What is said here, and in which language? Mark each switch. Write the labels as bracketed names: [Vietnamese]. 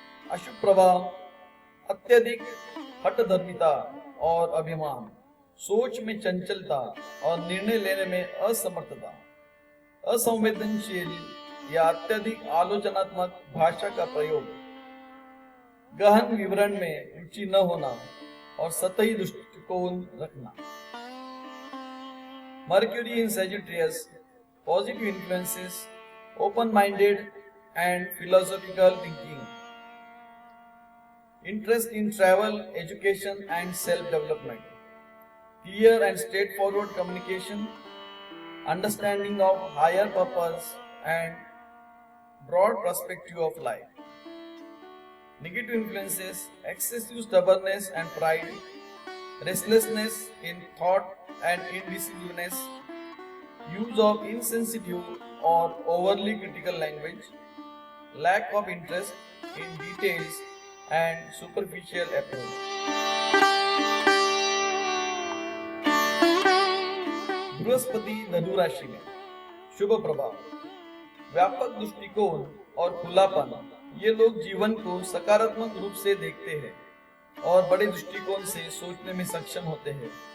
[Hindi] अशुभ प्रभाव, अत्यधिक हठधर्मिता और अभिमान, सोच में चंचलता और निर्णय लेने में असमर्थता, असंवेदनशील या अत्यधिक आलोचनात्मक भाषा का प्रयोग, गहन विवरण में रुचि न होना और सतही दृष्टिकोण रखना। [English] Mercury in Sagittarius, positive influences, open-minded and philosophical thinking, interest in travel, education and self-development, clear and straightforward communication, understanding of higher purpose and broad perspective of life. Negative influences, excessive stubbornness and pride, restlessness in thought and indecisiveness, use of insensitive or overly critical language, lack of interest in details and superficial approach. [Hindi] Brihaspati धनु राशि में, शुभ प्रभाव, व्यापक दृष्टिकोण और खुलापन, ये लोग जीवन को सकारात्मक रूप से देखते हैं और बड़े दृष्टिकोण से सोचने में सक्षम होते हैं।